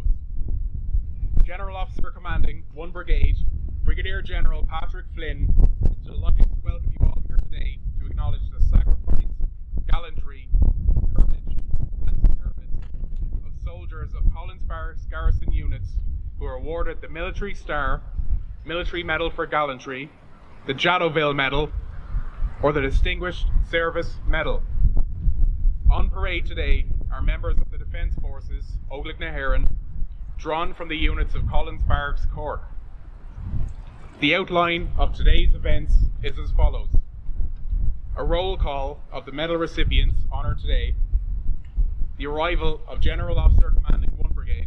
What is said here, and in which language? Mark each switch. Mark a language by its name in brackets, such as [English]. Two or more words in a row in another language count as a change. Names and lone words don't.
[English] General Officer Commanding 1 Brigade, Brigadier General Patrick Flynn, is delighted to welcome you all here today to acknowledge the sacrifice, gallantry, courage, and service of soldiers of Collins Barracks garrison units who are awarded the Military Star, Military Medal for Gallantry, the Jadoville Medal, or the Distinguished Service Medal. On parade today are members of the Defence Forces, Óglaigh na hÉireann, drawn from the units of Collins Barracks Cork. The outline of today's events is as follows. A roll call of the medal recipients honoured today, the arrival of General Officer Commanding 1 Brigade.